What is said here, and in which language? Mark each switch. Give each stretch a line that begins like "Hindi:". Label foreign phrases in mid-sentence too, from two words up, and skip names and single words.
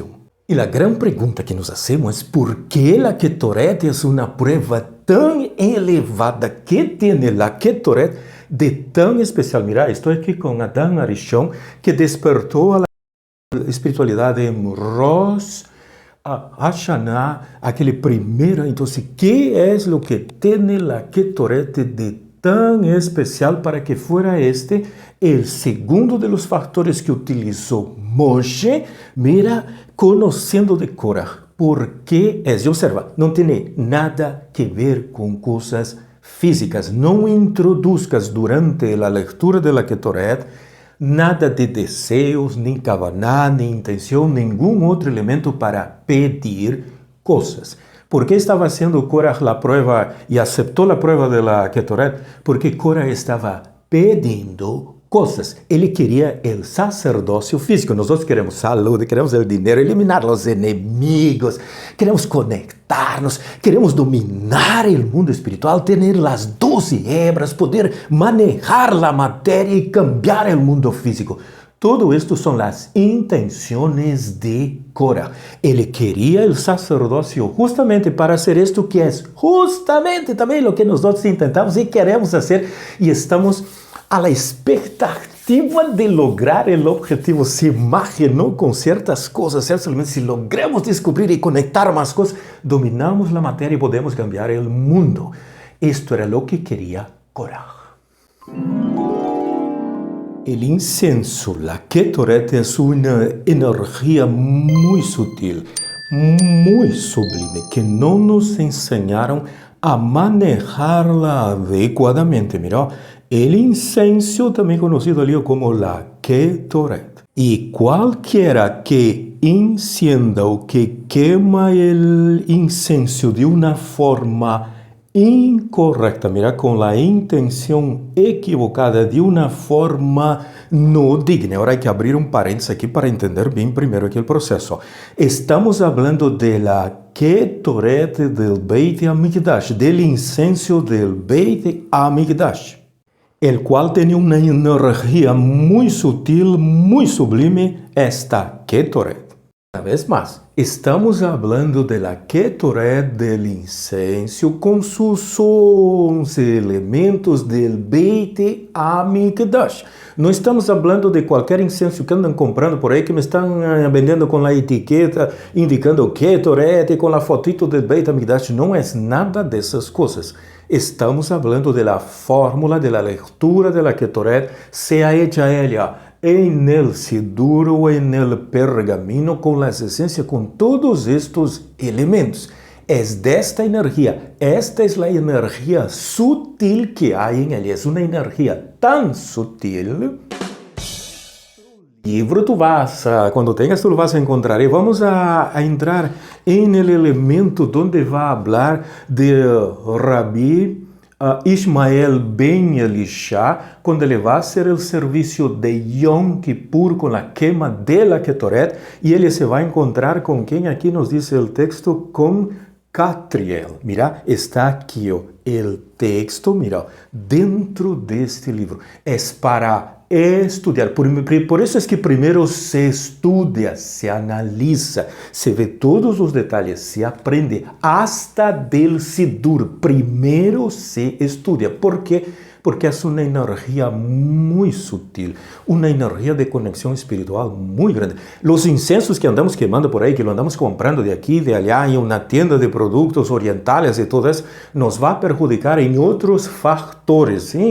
Spanish: Y la gran pregunta que nos hacemos es ¿por qué la Ketoret es una prueba tan elevada? ¿Qué tiene la Ketoret de tan especial? Mira, estoy aquí con Adán Arishon, que despertó a la espiritualidad de Rosh Hashanah,
Portuguese: aquele primeiro. Então,
Spanish: ¿qué es lo que tiene la Ketoret de tan especial para que fuera este el segundo de los factores que utilizó Moshe? Mira, conociendo de Korah, ¿por qué es? Y observa, no tiene nada que ver con cosas físicas. No introduzcas durante la lectura de la Ketoret nada de deseos, ni kavaná, ni intención, ningún otro elemento para pedir cosas. ¿Por qué estaba haciendo Korah la prueba y aceptó la prueba de la Ketoret? Porque Korah estaba pedindo cosas.
Portuguese: Ele queria o sacerdócio físico. Nós queremos saúde, queremos o dinheiro, eliminar os inimigos, queremos conectarnos, queremos dominar o mundo espiritual, ter as 12 hebras, poder manejar a matéria e cambiar o mundo físico.
Spanish: Todo esto
Portuguese: são as intenções de Korah. Ele queria o sacerdócio justamente
Spanish: para hacer esto
Portuguese: que é justamente também o que nós tentamos e queremos fazer e estamos
Spanish: a la expectativa de lograr
Portuguese: o objetivo. Se imaginou com certas coisas, certos elementos, se logramos descobrir e conectar mais coisas, dominamos a matéria e podemos cambiar o mundo. Isto era o que queria Korah.
Spanish: El incenso, la Ketoret, es una energía muy sutil, muy sublime, que no nos enseñaron a manejarla adecuadamente. Mira, el incienso, también conocido ali como la Ketoret. Y cualquiera que encienda o que quema el incienso de una forma incorrecta, mira,
Portuguese: com a intenção equivocada, de uma forma não digna. Agora
Spanish: hay que
Portuguese: abrir um parênteses aqui para entender bem primeiro aqui o processo. Estamos falando
Spanish: de la Ketoret del Beit HaMikdash, del incenso del Beit HaMikdash, el qual
Portuguese: tem uma energia muito sutil, muito sublime,
Spanish: esta Ketoret. Una vez más, estamos hablando de la Ketoret del incenso con sus 11 elementos del Beit HaMikdash.
Portuguese: Não estamos hablando de qualquer incenso que andam comprando por aí, que me estão vendendo com a etiqueta indicando Ketoret e com a fotito del Beit HaMikdash. Não é nada dessas coisas.
Spanish: Estamos hablando de la fórmula de la lectura de la Ketoret, sea hecha ella en el sidur o en el pergamino, con la esencia, con todos estos elementos. Es de esta energía, esta es la energía sutil que hay en ella. Es una energía tan sutil.
Portuguese: Livro tu vas, quando tenhas tu vas a encontrar. E
Spanish: vamos a entrar en el elemento donde va a hablar de
Portuguese: Rabbi Ismael Ben Elisha, quando ele vai fazer o serviço de Yom Kippur com a queima
Spanish: de la Ketoret,
Portuguese: e ele se vai encontrar com quem aqui nos diz o texto, com Catriel. Mira, está aqui o texto, mira, dentro deste livro. É para estudar. Por isso é que primeiro se estuda, se analisa, se vê todos os detalhes, se aprende hasta del Sidur. Primeiro se estuda. ¿Por quê? Porque é uma energia muito sutil, uma energia de conexão espiritual muito grande. Os incensos que andamos queimando por aí, que
Spanish: lo andamos comprando
Portuguese: de aqui, de allá, em uma tienda de produtos orientales e todo isso, nos vai perjudicar em outros fatores, ¿sí?